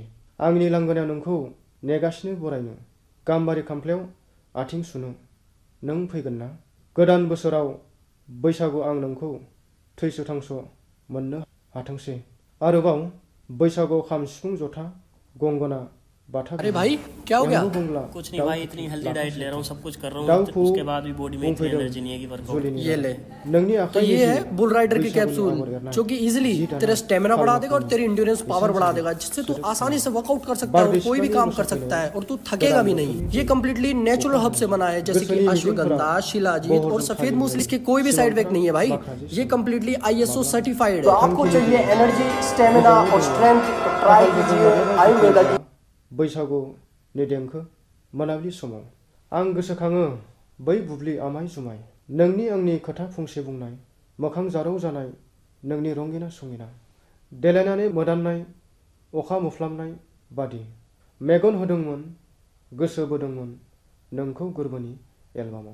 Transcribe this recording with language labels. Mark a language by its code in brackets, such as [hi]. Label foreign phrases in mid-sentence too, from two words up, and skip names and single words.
[brx] आंनि लांगोनायाव नोंखौ नेगासिनो बरायनो गाम्बारि खामफ्लायाव आथिं सुनो नों फैगोन ना? गोदान बोसोराव बैसागु आं नोंखौ थैस' थांस' मोननो हाथोंसै। आरोबाव बैसागुआव खाम सिफुं जथा गंगोना बाथा [hi] अरे भाई क्या हो गया? कुछ नहीं भाई, इतनी [en] healthy diet [hi] ले रहा हूँ, सब कुछ कर रहा हूँ, उसके बाद भी बॉडी में इतनी एनर्जी नहीं है कि वर्कआउट। ये ले, तो ये है बुल राइडर की कैप्सूल जो कि इजीली तेरा स्टेमिना बढ़ा देगा और तेरी [en] endurance power [hi] बढ़ा देगा, जिससे तू आसानी से वर्कआउट कर सकता है और कोई भी काम कर सकता है और तू थकेगा भी नहीं। ये [en] completely natural herb [hi] से बना है, जैसे कि अश्वगंधा, शिलाजीत और सफेद मूसली। इसके कोई भी [en] side effect [hi] नहीं है भाई। ये [en] completely ISO certified [hi] है। आपको चाहिए [en] energy, stamina [hi] और स्ट्रेंथ, तो ट्राई कीजिए आयुर्वेदा की। [brx] बैसागु नि देंखो मोनाबिलि समाव आं गोसोखाङो बै बुब्लि आमाय जुमाय नोंनि आंनि खोथा फंसे बुंनाय मोखां जारौ जानाय नोंनि रंगिना संगिना देलायनानै मोदाननाय अखा मोफ्लामनाय बादि मेगन होदोंमोन गोसो बोदोंमोन नोंखौ गोरबोनि एलबामाव।